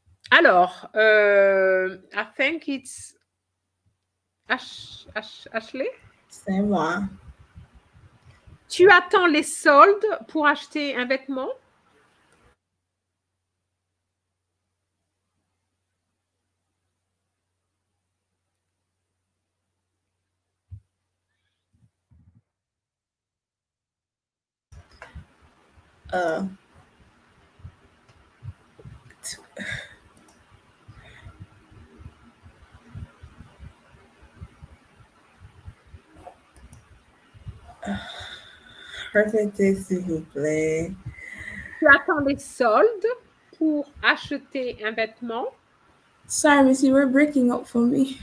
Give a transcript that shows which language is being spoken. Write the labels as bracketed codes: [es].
[en] Alors, I think it's Ashley. [fr] C'est moi. Tu attends les soldes pour acheter un vêtement? Euh, Répétez, s'il vous plaît. Tu attends les soldes pour acheter un vêtement? [en] Sorry, Missy, we're breaking up for me.